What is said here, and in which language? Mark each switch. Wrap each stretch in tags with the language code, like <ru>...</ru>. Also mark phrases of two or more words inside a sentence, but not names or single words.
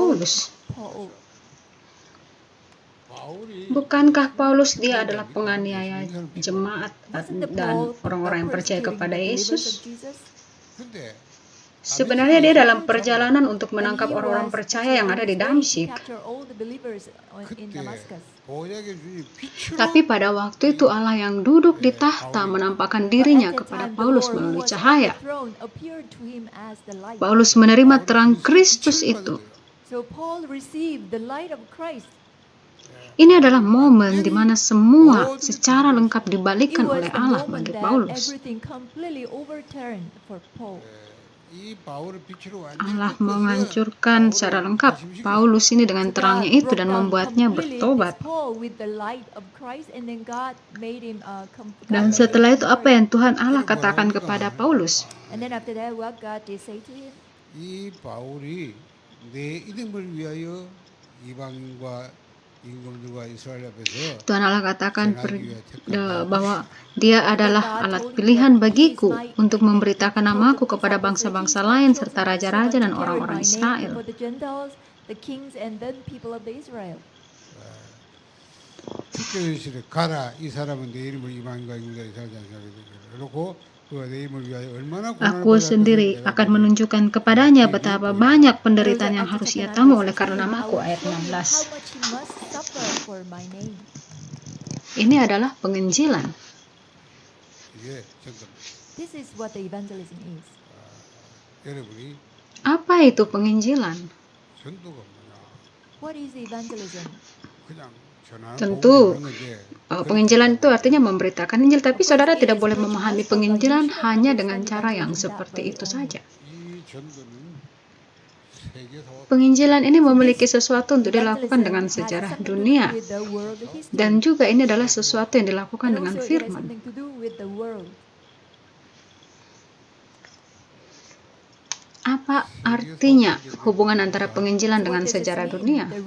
<id>Tuhan juga memanggil Paulus. Bukankah Paulus dia adalah penganiaya jemaat dan orang-orang yang percaya kepada Yesus?</id> <ko>근데</ko> <id>Sebenarnya dia dalam perjalanan untuk menangkap orang-orang percaya yang ada di Damsyik.</id> <ko>그때 보좌의 주님 빛으로</ko> <id>Tapi pada waktu itu Allah yang duduk di tahta menampakkan dirinya kepada Paulus melalui cahaya. Paulus menerima terang Kristus itu.</id> <en>So Paul received the light of Christ.</en> <id>Ini adalah momen di mana semua secara lengkap dibalikkan</id> <en>It was</en> <id>oleh</id> <en>the</en> <id>Allah</id> <en>moment</en> <id>bagi</id> <en>that</en> <id>Paulus.</id> <en>everything completely overturned for Paul.</en> <ko>이 바울의 빛으로 완전히</ko> <id>Allah</id> <ko>덮어서</ko> <id>menghancurkan secara lengkap Paulus ini dengan</id> <en>So</en> <id>terangnya</id> <en>God</en> <id>itu</id> <en>broke</en> <id>dan</id> <en>down</en> <id>membuatnya</id> <en>completely</en> <id>bertobat.</id> <en>this Paul with the light of Christ, and then God made him</en> <id>Dan setelah itu apa yang Tuhan Allah katakan kepada Paulus?</id> <en>And then after that, what God did say to him?</en> <ko>이 바울이 내 이름을 위하여 이방인과 임금들과 이스라엘 앞에서</ko> <id>Tuhan Allah katakan bahwa dia adalah alat pilihan bagiku untuk memberitakan namaku kepada bangsa-bangsa lain serta raja-raja dan orang-orang Israel.</id> <en>For the Gentiles, the kings, and then people of the Israel.</en> <ko>주께서 가라 이 사람은 내 이름을 이방인과 임금들과 이스라엘 장사하게 그렇고 그가 내 이름을 위하여 얼마나 고난을</ko> <id>Aku</id> <ko>받았는지</ko> <id>sendiri</id> <ko>내가</ko> <id>akan</id> <ko>보리라.</ko> <id>menunjukkan kepadanya betapa banyak penderitaan yang harus ia tanggung oleh karena namaku. Ayat</id> <en>How 16. much he must suffer for my name.</en> <id>Ini adalah penginjilan.</id> <ko>이게 전도입니다.</ko> <en>This is what the evangelism is.</en> <ko>여러분이</ko> <id>Apa itu penginjilan?</id> <ko>전도가 뭐냐?</ko> <en>What is evangelism?</en> <ko>그냥 전하는</ko> <id>Tentu,</id> <ko>복음을 하는 건데</ko> <id>penginjilan itu artinya memberitakan Injil, tapi saudara tidak boleh memahami penginjilan hanya dengan cara yang seperti itu saja.</id> <ko>이 전도는 세계사</ko> <en>Penginjilan ini memiliki sesuatu untuk dilakukan dengan sejarah dunia, dan juga ini adalah sesuatu yang dilakukan dengan firman.</en> <id>Apa artinya hubungan antara penginjilan dengan sejarah dunia?</id>